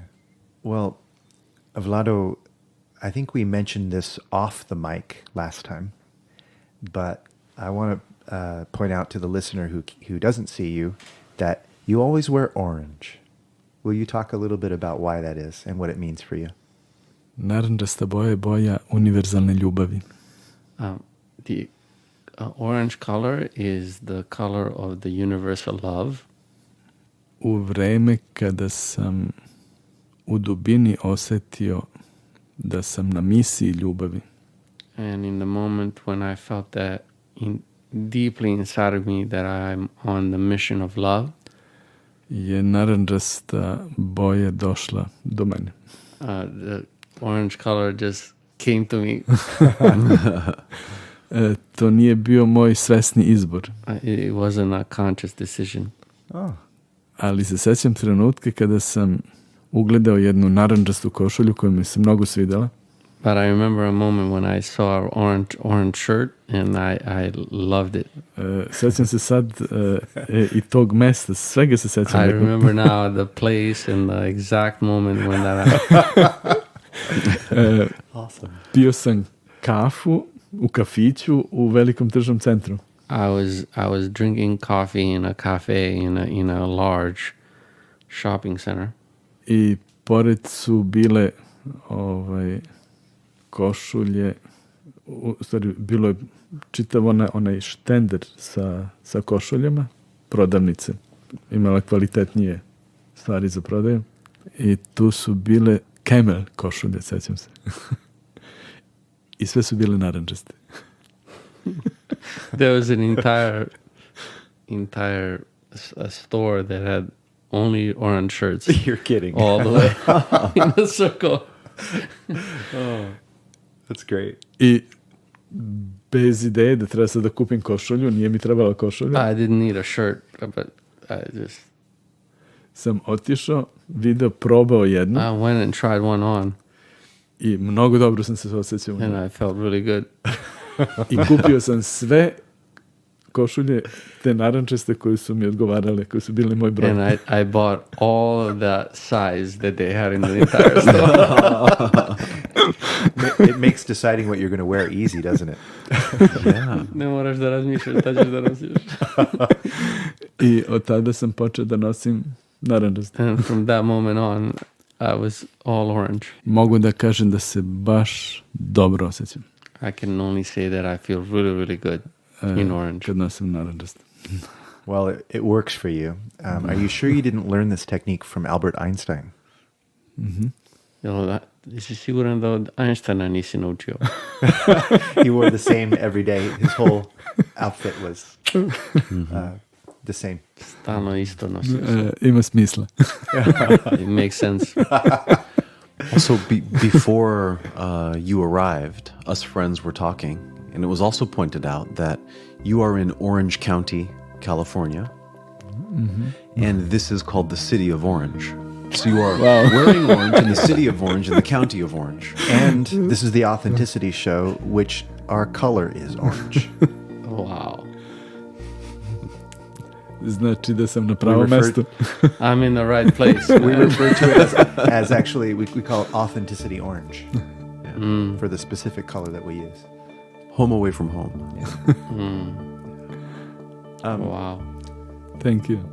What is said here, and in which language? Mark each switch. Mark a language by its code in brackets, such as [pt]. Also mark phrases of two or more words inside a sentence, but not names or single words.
[en] Well, Vlado, I think we mentioned this off the mic last time, but I want to point out to the listener who doesn't see you that you always wear orange. Will you talk a little bit about why that is and what it means for you? [sr] Narandžasta boja je boja univerzalne ljubavi. [en] Orange color is the color of the universal love. [sr] U vreme kada sam u dubini osetio da sam na misiji ljubavi, [en] And in the moment when I felt that deeply inside of me that I'm on the mission of love, [sr] je narandžasta boja došla do mene. [en] The orange color just came to me. [sr] To nije bio moj svesni izbor, [en] It wasn't a conscious decision. Oh, [sr] ali se sećam trenutka kada sam ugledao jednu narandžastu košulju koja mi se mnogo svidela. [en] But I remember a moment when I saw our orange shirt and I loved it. [sr] Sećam se sad i tog mesta, svega se sećam. [en] I remember now the place and the exact moment when that happened. awesome. [sr] Pio sam kafu u kafiću u velikom tržnom centru. [en] I was drinking coffee in a cafe in a large shopping center. [sr] I pored su bile košulje, u stvari bilo je čitav onaj štender sa košuljama, prodavnice. Imala kvalitetnije stvari za prodaju. I tu su bile Camel košulje, sećam se. I sve su bile narandžaste. [en] There was an entire store that had only orange shirts. You're kidding. All the way in a circle. That's great. [sr] I bez ideje da treba sad da kupim košulju, nije mi trebala košulja. [en] I didn't need a shirt, but I just... [sr] Sam otišao, video, probao jednu. [en] I went and tried one on. [sr] I mnogo dobro sam se osjećao. [en] And I felt really good. [sr] I kupio sam sve košulje, te narandžaste koje su mi odgovarale, koje su bile moj broj. [en] And I bought all of that size that they had in the entire store. It makes deciding what you're going to wear easy, doesn't it? Yeah. [sr] Ne moraš da razmišljaš, šta ćeš da nosiš. I od tada sam počeo da nosim narandžaste. [en] And from that moment on, I was all orange. [sr] Mogu da kažem da se baš dobro osjećam. [en] I can only say that I feel really, really good in orange. [sr] Kad nosim narandžaste. [en] Well, it works for you. Are you sure you didn't learn this technique from Albert Einstein? [sr] Jesi siguran da od Einsteina nisi naučio? [en] He wore the same every day. His whole outfit was the same. [sr] Stalno isto nosiš. Ima smisla. [en] It makes sense. Also, before you arrived, us friends were talking, and it was also pointed out that you are in Orange County, California, and this is called the City of Orange. So you are wearing orange in the City of Orange and the County of Orange. And this is the Authenticity Show, which our color is orange. Wow. [sr] Znači da sam na pravom mestu. [en] I'm in the right place. We refer to it as actually, we call it Authenticity Orange for the specific color that we use. Home away from home. Wow. Thank you.